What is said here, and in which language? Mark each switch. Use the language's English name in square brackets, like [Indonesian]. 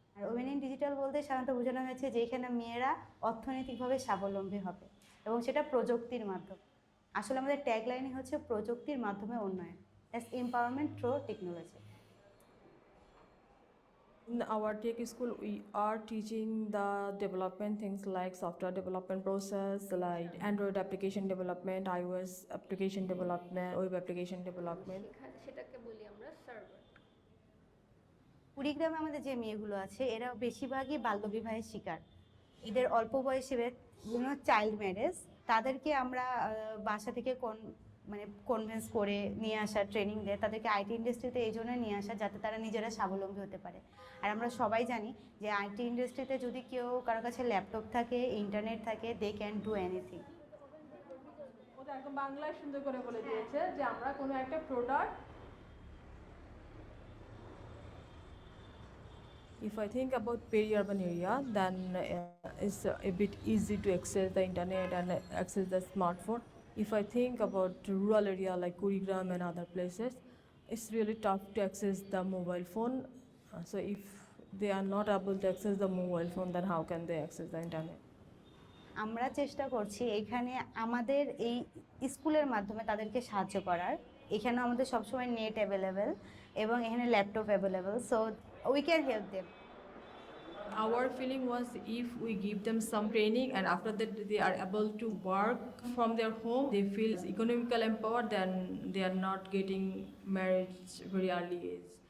[Bangla] Women in digital বলতে সাধারণত বোঝানো হয়েছে যে এখানে মেয়েরা অর্থনৈতিকভাবে স্বাবলম্বী হবে এবং সেটা প্রযুক্তির মাধ্যমে। আসলে আমাদের ট্যাগলাইনই হচ্ছে প্রযুক্তির মাধ্যমে উন্নয়ন, [English] That's empowerment through technology. In our tech school, we are teaching the development things like software development process, like Android application development, iOS application development, web application development. [Bangla] সেটাকে বলি আমরা সার্ভার। কুড়িগ্রামে আমাদের যে মেয়েগুলো আছে এরা বেশিরভাগই বাল্যবিবাহের শিকার। এদের অল্প বয়সী চাইল্ড ম্যারেজ, তাদেরকে আমরা বাসা থেকে মানে কনভিন্স করে নিয়ে আসা, ট্রেনিং দেয়, তাদেরকে আইটি ইন্ডাস্ট্রিতে এই জন্য নিয়ে আসা যাতে তারা নিজেরা স্বাবলম্বী হতে পারে। আর আমরা সবাই জানি যে আইটি ইন্ডাস্ট্রিতে যদি কারো কাছে ল্যাপটপ থাকে, ইন্টারনেট থাকে, [English] They can do anything. [Bangla] ওটা একদম বাংলায় সুন্দর করে বলে দিয়েছে যে আমরা কোনো একটা product, [English] if I think about peri-urban area, then it's a bit easy to access the internet and access the smartphone. If I think about rural area like Kurigram and other places, it's really tough to access the mobile phone. So if they are not able to access the mobile phone, then how can they access the internet? [Bangla] আমরা চেষ্টা করছি এখানে আমাদের এই স্কুলের মাধ্যমে তাদেরকে সাহায্য করার। এখানে আমাদের সবসময় নেট অ্যাভেলেবেল এবং এখানে laptop available, [English] So we can help them. Our feeling was if we give them some training and after that they are able to work from their home, they feel economical empowered, then they are not getting married very early age.